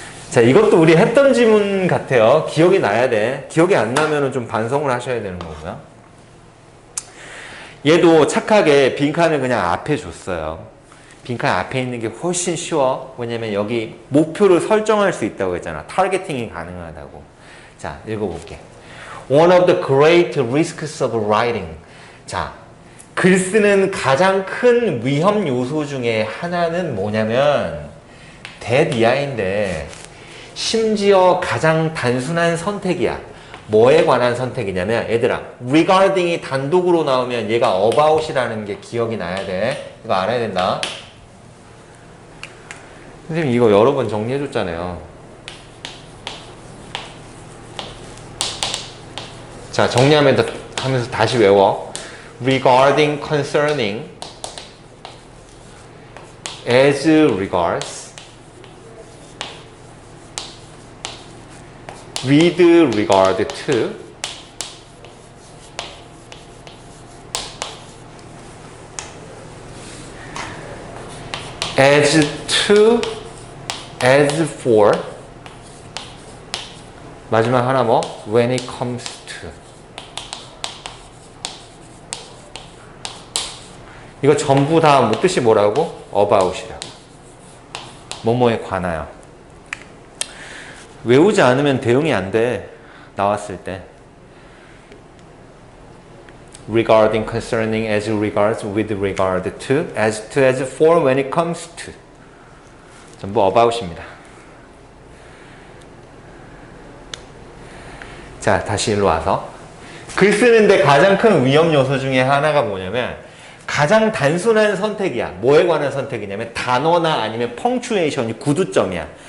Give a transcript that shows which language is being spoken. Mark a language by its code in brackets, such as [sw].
[ko] 자, 이것도 우리 했던 지문 같아요. 기억이 나야 돼. 기억이 안 나면 좀 반성을 하셔야 되는 거고요. 얘도 착하게 빈칸을 그냥 앞에 줬어요. 빈칸 앞에 있는 게 훨씬 쉬워. 왜냐면 여기 목표를 설정할 수 있다고 했잖아. 타겟팅이 가능하다고. 자, 읽어볼게. [en] One of the great risks of writing. [ko] 자, 글 쓰는 가장 큰 위험 요소 중에 하나는 뭐냐면 대비아인데 심지어 가장 단순한 선택이야. 뭐에 관한 선택이냐면 얘들아 regarding이 단독으로 나오면 얘가 about이라는 게 기억이 나야 돼. 이거 알아야 된다. 선생님 이거 여러 번 정리해 줬잖아요. 자 정리하면서 다시 외워. [en] regarding, concerning, as regards, with regard to, as to, as for, [ko] 마지막 하나 뭐? [en] when it comes to. [ko] 이거 전부 다 뭐 뜻이 뭐라고? about이라고. 뭐뭐에 관하여. 외우지 않으면 대응이 안 돼. 나왔을 때. [en] regarding, concerning, as regards, with regard to, as for, when it comes to. [ko] 전부 about입니다. 자, 다시 일로 와서. 글 쓰는데 가장 큰 위험 요소 중에 하나가 뭐냐면 가장 단순한 선택이야. 뭐에 관한 선택이냐면 단어나 아니면 펑추에이션이 구두점이야.